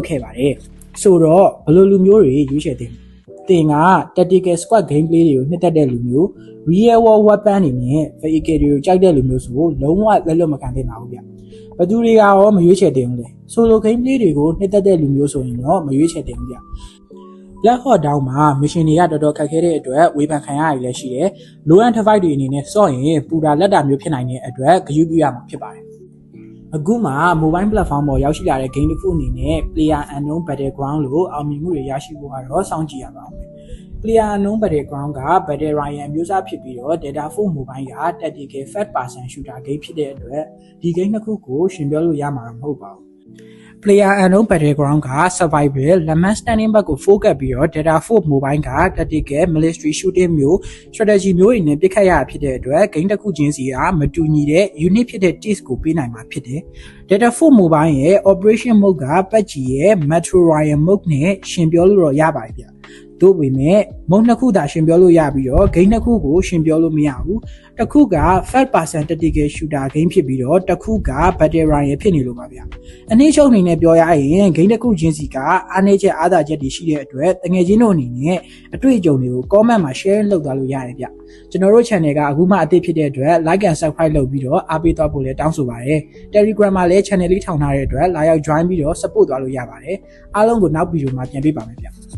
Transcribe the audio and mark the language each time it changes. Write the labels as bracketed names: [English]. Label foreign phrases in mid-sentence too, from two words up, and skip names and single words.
[Burmese] ခဲ့ပါတယ်။ဆိုတော့ဘယ်လိုလူမျိုးတွေရွေးချယ်သင့်သင်က [English] tactical squad gameplay [Burmese] တွေကိုနှစ်သက်တဲ့လူမျိုး [English] real world weapon [Burmese] တွေနဲ့ vehicle တွေကိုကြိုက်တဲ့လူမျိုးဆိုလုံးဝလက်လွတ်မခံသင့်ပါဘူးဗျ။ဘယ်သူတွေကရောမရွေးချယ်သင့်ဘူးလဲ။ [English] solo gameplay [Burmese] တွေကိုနှစ်သက်တဲ့လူမျိုးဆိုရင်တော့မရွေးချယ်သင့်ဘူးဗျ။ Black Hole Down မှာ mission တွေကတော်တော်ခက်ခဲတဲ့အတွက်ဝေဖန်ခံရရည်လည်းရှိတယ်။ [English] low end device [Burmese] တွေအနေနဲ့စော့ရင်ပူတာလက်တာမျိုးဖြစ်နိုင်တဲ့အတွက်ဂရုပြုရမှာဖြစ်ပါတယ်။အခုမှ [English] mobile platform [Burmese] ပေါ်ရောက်ရှိလာတဲ့ game တစ်ခုအနေနဲ့ Player Unknown Battleground လို့အောင်မြင်မှုတွေရရှိဖို့ကတော့စောင့်ကြည့်ရပါဦးမယ်။ Player Unknown Battleground က [English] Battle Royale [Burmese] အမျိုးအစားဖြစ်ပြီးတော့ Data 4 mobile က [English] tactical first person shooter game [Burmese] ဖြစ်တဲ့အတွက်ဒီ game တစ်ခုကိုရှင်ပြောလို့ရမှာမဟုတ်ပါဘူး။ Player Unknown Battleground က [English] survival, lament standing [Burmese] ဘက်ကို focus ပြီးတော့ Data 4 mobile က tactical, [English] military shooting [Burmese] မျိုး strategy မျိုးတွေနဲ့ပစ်ခတ်ရတာဖြစ်တဲ့အတွက် game တစ်ခုချင်းစီကမတူညီတဲ့ unique ဖြစ်တဲ့ taste ကိုပေးနိုင်မှာဖြစ်တယ်။ Data 4 mobile ရဲ့ [English] operation mode [Burmese] က PUBG ရဲ့ Metro [English] Royale mode [Burmese] နဲ့ရှင်ပြောလို့တော့ရပါတယ်ဗျ။တို့ပေမဲ့ mode နှစ်ခုသာရှင်ပြောလို့ရပြီးတော့ game နှစ်ခုကိုရှင်ပြောလို့မရ ဘူး။တစ်ခုက [English] first person tactical shooter game [Burmese] ဖြစ်ပြီးတော့တစ်ခုက [English] battle royale [Burmese] ဖြစ်နေလို့ပါဗျ။အနည်းချုပ်အနေနဲ့ပြောရရင် game တစ်ခုချင်းစီကအားနည်းချက်အားသာချက်တွေရှိတဲ့အတွက်တကယ်ချင်းတို့အနေနဲ့အတွေ့အကြုံတွေကို comment မှာ share လုပ်သွားလို့ရတယ်ဗျ။ကျွန်တော်တို့ channel ကအခုမှအသစ်ဖြစ်တဲ့အတွက် [English] like and subscribe [Burmese] လုပ်ပြီးတော့အားပေးသွားဖို့လည်းတောင်းဆိုပါတယ်။ Telegram မှာလည်း channel လေးထောင်ထားတဲ့အတွက်လာရောက် join ပြီးတော့ support သွားလို့ရပါတယ်။အားလုံးကိုနောက်ဗီဒီယိုမှာပြန်တွေ့ပါမယ်ဗျ။